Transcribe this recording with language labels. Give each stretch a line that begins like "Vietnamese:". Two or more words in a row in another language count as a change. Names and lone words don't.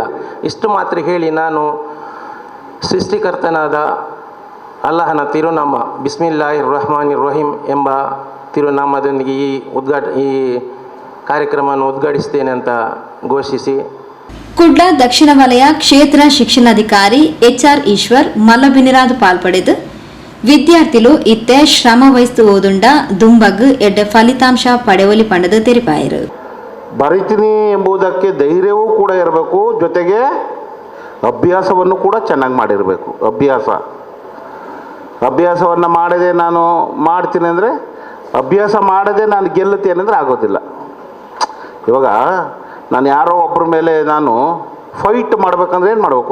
Kannada: ಇಷ್ಟು ಮಾತ್ರ ಹೇಳಿ ನಾನು ಸೃಷ್ಟಿಕರ್ತನಾದ ಅಲ್ಲಾಹನ ತಿರುನಾಮ
Arabic: بسم الله الرحمن الرحيم
Kannada: ಎಂಬ ತಿರುನಾಮದೊಂದಿಗೆ ಈ ಕಾರ್ಯಕ್ರಮವನ್ನು ಉದ್ಘಾಟಿಸ್ತೇನೆ ಅಂತ ಘೋಷಿಸಿ
Tulu: ಕುಡ್ಲ ದಕ್ಷಿಣ ವಲಯ ಕ್ಷೇತ್ರ ಶಿಕ್ಷಣಾಧಿಕಾರಿ HR ಈಶ್ವರ್ ಮಲ್ಲಬಿನಿರಾದು ಪಾಲ್ಪಡೆದು ವಿದ್ಯಾರ್ಥಿಗಳು ಇತ್ತೆ ಶ್ರಮ ವಹಿಸ್ತು ಓದುಂಡ ದುಂಬಗ್ ಎಡ್ಡೆ ಫಲಿತಾಂಶ ಪಡೆವಲಿ ಪಂಡದು ತೆರಿಪಾಯರು.
Kannada: ಬರಿತೀನಿ ಎಂಬುದಕ್ಕೆ ಧೈರ್ಯವೂ ಕೂಡ ಇರಬೇಕು, ಜೊತೆಗೆ ಅಭ್ಯಾಸವನ್ನು ಕೂಡ ಚೆನ್ನಾಗಿ ಮಾಡಿರಬೇಕು. ಅಭ್ಯಾಸವನ್ನು ಮಾಡದೆ ನಾನು ಮಾಡ್ತೀನಿ ಅಂದರೆ, ಅಭ್ಯಾಸ ಮಾಡದೆ ನಾನು ಗೆಲ್ಲುತ್ತೇನೆ ಅಂದರೆ ಆಗೋದಿಲ್ಲ. ಇವಾಗ ನಾನು ಯಾರೋ ಒಬ್ಬರ ಮೇಲೆ ನಾನು ಫೈಟ್ ಮಾಡಬೇಕಂದ್ರೆ ಏನು ಮಾಡಬೇಕು?